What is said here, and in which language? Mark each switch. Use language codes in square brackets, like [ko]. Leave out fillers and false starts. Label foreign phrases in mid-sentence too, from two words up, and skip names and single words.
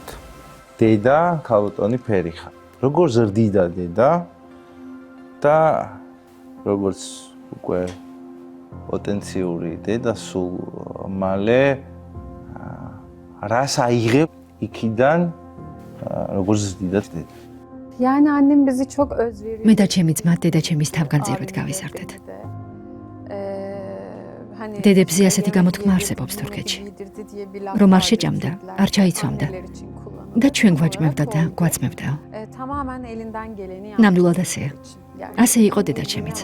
[ka] დედა ქალბატონი ფერიხა. როგორ ზრდიდა დედა და როგორც უკვე პოტენციური დედა სულ მალე რას აიღებ იქიდან როგორც დიდად დედა. [tr] Yani annem bizi çok özveriyor. [ka] მე და ჩემი ძმა დედაჩემის თავგანწირვით გავიზარდეთ. დედებზე ასეთი გამოთქმა არსებობს თურქეთში, რომ არ შეჭამდა, არ ჩაიცვამდა და ჩვენ გვაჭმევდა და გვაცმევდა. ნამდვილად ასეა. ასე იყო დედაჩემიც.